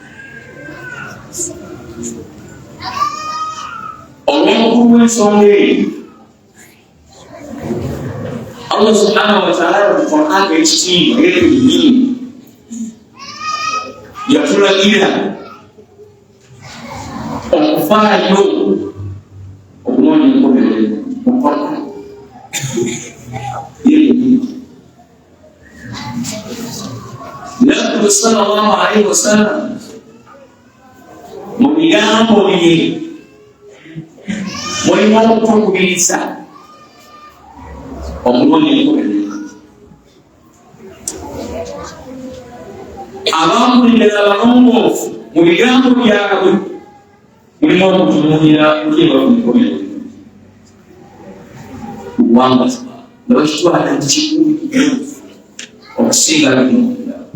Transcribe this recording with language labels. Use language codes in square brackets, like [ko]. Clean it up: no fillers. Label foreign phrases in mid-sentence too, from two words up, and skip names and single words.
[lg] olw'omukulu w'ensonga eyo Allah [ar] سبحانه وتعالى [lg] mu Qur'an ekitiibwa yeenyini yatulagira okufaayo okunoonya enkomerero mukola Nabi [ar] صلى الله عليه وسلم [lg] mu bigambo bye mulimu okutukubiriza okunoonya enkomerero abampuliriza abalongoofu mu bigambo byabwe mulimu okutunuulira kukyeba ku nkomerero kubanga nga bakitwala nti kikulu okusinga bino